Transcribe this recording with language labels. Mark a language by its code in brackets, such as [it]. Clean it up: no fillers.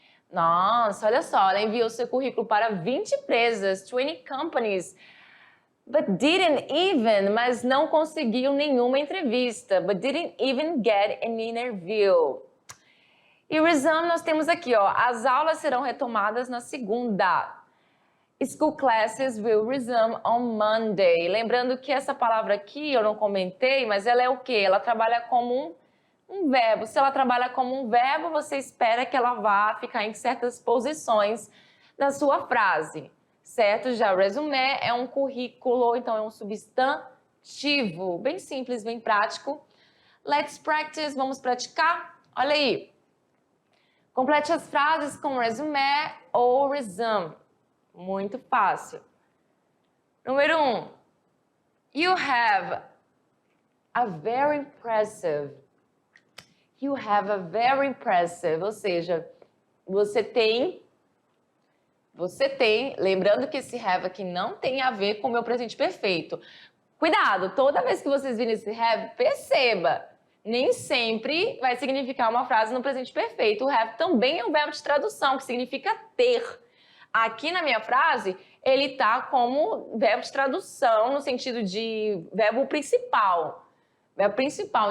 [pt] Nossa, olha só, ela enviou seu currículo para 20 empresas, 20 companies, [en] but didn't even, [pt] mas não conseguiu nenhuma entrevista, [en] but didn't even get an interview. [pt] E resume nós temos aqui, ó, as aulas serão retomadas na segunda. [en] School classes will resume on Monday. [pt] Lembrando que essa palavra aqui eu não comentei, mas ela é o quê? Ela trabalha como um verbo. Se ela trabalha como um verbo, você espera que ela vá ficar em certas posições na sua frase, certo? Já resume é um currículo, então é um substantivo. Bem simples, bem prático. [en] Let's practice, [pt] vamos praticar? Olha aí. Complete as frases com resume ou resume. Muito fácil. Número 1. [en] You have a very impressive. You have a very impressive. [pt] Ou seja, você tem. Lembrando que esse have aqui não tem a ver com o meu presente perfeito. Cuidado, toda vez que vocês virem esse have, perceba. Nem sempre vai significar uma frase no presente perfeito. O have também é um verbo de tradução, que significa ter. Aqui na minha frase, ele tá como verbo de tradução, no sentido de verbo principal. Verbo principal.